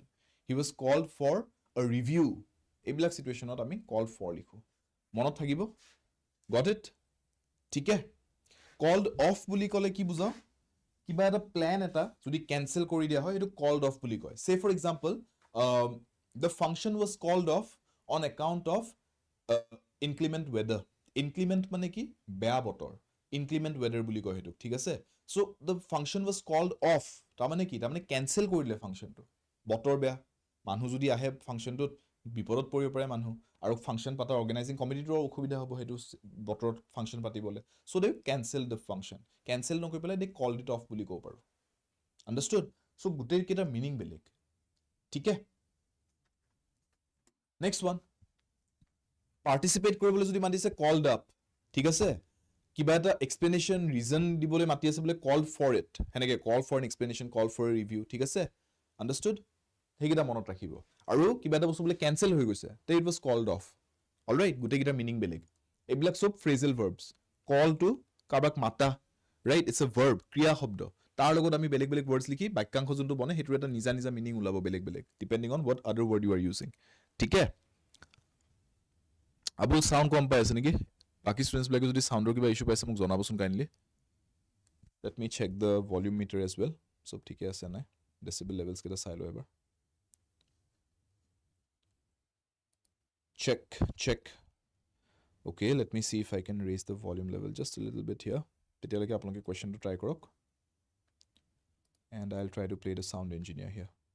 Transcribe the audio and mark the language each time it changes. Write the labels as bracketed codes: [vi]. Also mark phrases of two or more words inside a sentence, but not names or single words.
[en] he was called for a review [as] এইবিলাক সিচুৱেশ্যনত আমি [en] called for [as] লিখো মনত থাকিব [en] got it [as] ঠিক আছে [en] called off [as] বুলি ক'লে কি বুজাও কিবা এটা প্ল্যান এটা যদি ক্যান্সেল কৰি দিয়া হয় এটো [en] called off [as] বুলি কয় [en] say for example the function was called off on account of inclement weather inclement মানে [as] কি বেয়া বতৰ [en] inclement weather [as] বুলি কয় হেতু ঠিক আছে [en] so the function was called off [as] তাৰ মানে কি তাৰ মানে ক্যান্সেল কৰি দিলে ফাংশনটো বতৰ বেয়া মানুহ যদি আহে ফাংশনটোত বিপদত পৰিব পাৰে মানুহ আৰু ফাংশন পাতা অৰ্গানাইজিং কমিটিটোৰ অসুবিধা হ'ব হেতু বতৰত ফাংশন পাতিবলে [en] so they cancel the function [as] ক্যান্সেল নকৰি পেলাই [en] they called it off [as] বুলি ক'ব পাৰো [en] understood so [as] গোটেই কেইটা মিনিং বেলেগ ঠিক আছে [en] next one [as] পাৰ্টিসিপেট কৰিবলৈ যদি মাতিছে [en] called up [as] ঠিক আছে কিবা এটা এক্সপ্লেনেশ্যন ৰিজন দিবলৈ মাতি আছে বলে [en] call for it [as] হেনেকে কল [en] for an explanation call for a review [as] ঠিক আছে আন্ডাৰস্টুড হেগিটা মনত ৰাখিব আৰু কিবা এটা বস্তু বলে ক্যান্সেল হৈ গৈছে তে [en] it was called off alright [as] গোটেইকেইটা মিনিং বেলেগ এইবিলাক সব [en] phrasal verbs call to [as] কাবাক মাতা [en] right it's a verb [as] ক্ৰিয়া শব্দ তাৰ লগত আমি বেলেগ বেলেগ ওয়াৰ্ডছ লিখি বাক্যাংশ যোনটো বনে হেতু এটা নিজা নিজা মিনিং ওলাব বেলেগ বেলেগ [en] depending on what other word you are using [as] ঠিক আছে আবুল সাউন্ড কম পাই আছে নেকি বাকি স্টুডেন্টস বিলাকে যদি সাউন্ডৰ কিবা ইস্যু পাইছে মোক জনাবচোন [en] kindly let me check the volume meter as well [as] সব ঠিকে আছে নাই [en] decibel levels [as] কেটা চাই লো এবাৰ [en] check okay let me see if I can raise the volume level just a little bit here [as] তেতিয়ালৈকে আপোনালোকে কোৱেশ্চনটো ট্ৰাই কৰক [en] and I'll try to play the sound engineer here